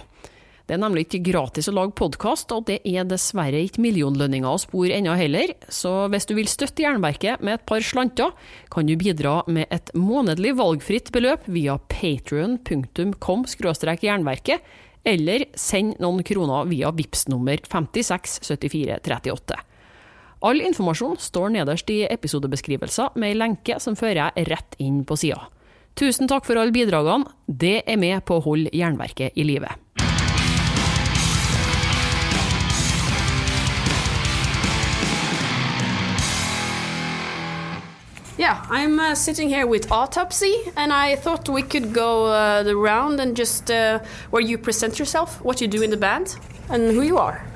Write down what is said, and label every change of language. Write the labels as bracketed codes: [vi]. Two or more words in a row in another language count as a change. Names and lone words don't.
[no] Det er nemlig ikke gratis å lage podcast, og det er dessverre ikke millionlønninger å spore ennå heller, så hvis du vil støtte Jernverket med et par slanter, kan du bidra med et månedlig valgfritt beløp via patreon.com/jernverket, eller send noen kroner via Vipps-nummer 567438. All informasjon står nederst i episodebeskrivelser med en lenke som fører jeg rett inn på siden. Tusen takk for alle bidragene, det er med på å holde Jernverket i live. [en] Yeah, I'm sitting here with Autopsy, and I thought we could go the round and just where you present yourself, what you do in the band, and who you are.